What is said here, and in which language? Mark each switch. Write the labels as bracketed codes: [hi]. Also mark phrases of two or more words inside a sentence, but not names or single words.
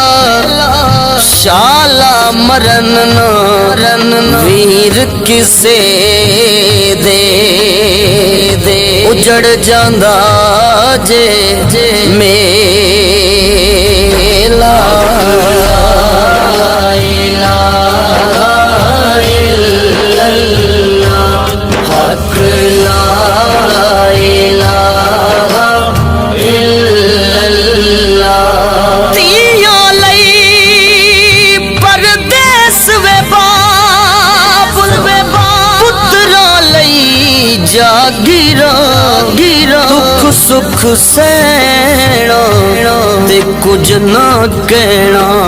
[pa] شالا مرن ویر کسے دے، اجڑ جاندا اے میلہ. [ar] إله إلا الله، حق لا إله إلا الله. [pa] دھیاں لئی پردیس وے باپ، پتراں لئی جاگیراں، دکھ سکھ سہنا تے کجھ نہ کہنا.